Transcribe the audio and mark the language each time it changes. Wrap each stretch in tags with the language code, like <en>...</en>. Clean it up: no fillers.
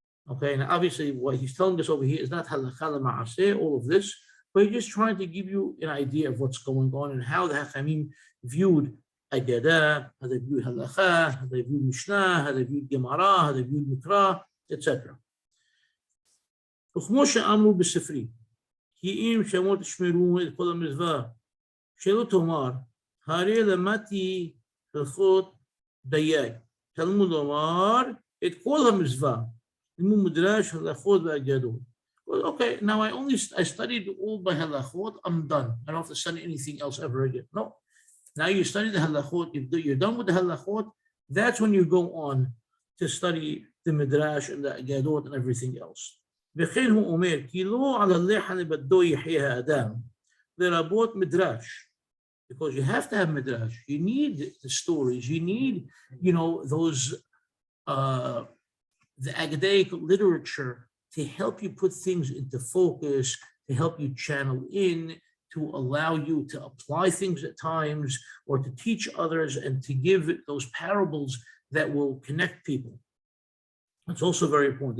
<en>Okay, and obviously what he's telling us over here is not Halakha Ma'aseh, all of this, but he's just trying to give you an idea of what's going on and how the Hachamim viewed Agadah, how they viewed Halakha, how they viewed Mishnah, how they viewed Gemara, how they viewed Mikra, etc.</en> <he>וכמו שאמרו בספרי, כי אם שמור תשמרו את כל המצווה, שלא תאמר, הרי למדתי הלכות דייג. תלמוד לומר את כל המצווה, לימוד מדרש, הלכות והגדות.</he> <en>Well, okay, now I studied all by halachot, I'm done. I don't have to study anything else ever again. No. Now you study the halachot, you're done with the halachot, that's when you go on to study the midrash and the agadot and everything else.</en> <he>וכן הוא אומר, כי לא על הלחם לבדו יחיה האדם, לרבות מדרש.</he> <en>Because you have to have midrash. You need the stories. You need, those, the Agadaic literature to help you put things into focus, to help you channel in, to allow you to apply things at times, or to teach others and to give those parables that will connect people. It's also very important.</en>